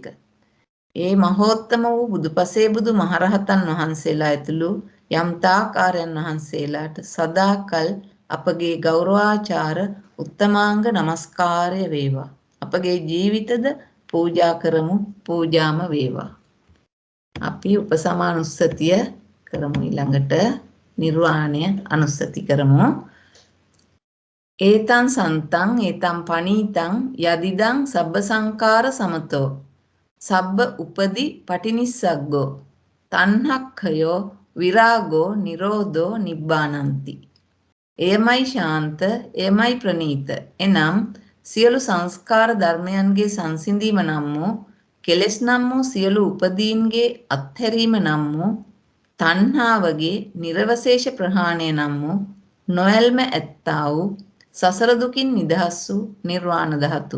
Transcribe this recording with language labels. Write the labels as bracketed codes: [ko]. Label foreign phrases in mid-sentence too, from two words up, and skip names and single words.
[si] ඒ මහෝත්තම වූ බුදුපසේ බුදු මහරහතන් වහන්සේලා ඇතුළු යම් තාකාරයන් වහන්සේලාට සදාකල් අපගේ ගෞරවාචාර උත්තමාංග නමස්කාරය වේවා. අපගේ ජීවිතද පූජා කරමු, පූජාම වේවා. අපි උපසමානුස්සතිය කරමු. ඊළඟට නිර්වාණය අනුස්සති කරමු. [pi] ඒතං සන්තං ඒතං පනීතං යදිදං සබ්බ සංකාර සමතෝ සබ්බ උපදි පටිනිස්සග්ගෝ තණ්හක්ඛයෝ විරාගෝ නිරෝධෝ නිබ්බානಂತಿ. [si] එයමයි ශාන්ත, එයමයි ප්‍රණීත. එනම් සියලු සංස්කාර ධර්මයන්ගේ සංසිඳීම නම් වූ කෙලෙස් නම් වූ සියලු උපදීන්ගේ අත්හැරීම නම් වූ තණ්හාවගේ නිර්වශේෂ ප්‍රහාණය නම් වූ නොයල්ම ඇත්තා වූ සසර දුකින් නිදහස් වූ නිර්වාණ ධාතුව.